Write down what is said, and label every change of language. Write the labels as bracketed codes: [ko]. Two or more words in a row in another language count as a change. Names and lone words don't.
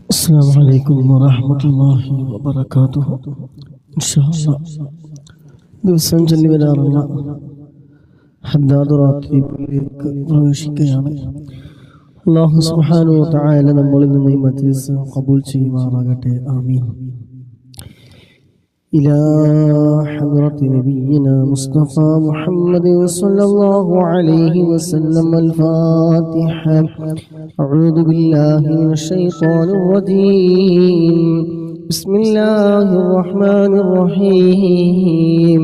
[ar] السلام عليكم ورحمة الله وبركاته. إن شاء الله [ml] ദിവസം ചൊല്ലി വരാറുള്ള ഹദ്ദാദ് റാത്തീബിലേക്ക് പ്രവേശിക്കുകയാണ്. [ar] الله سبحانه و تعالى [ml] നമ്മളിൽ നിന്ന് ഈ മജ്ലിസ് ഖബൂൽ ചെയ്യുമാറാകട്ടെ. ആമീൻ. [ar] إلى حضرة نبينا مصطفى محمد صلى الله عليه وسلم الفاتحة. أعوذ بالله من الشيطان الرجيم. بسم الله الرحمن الرحيم.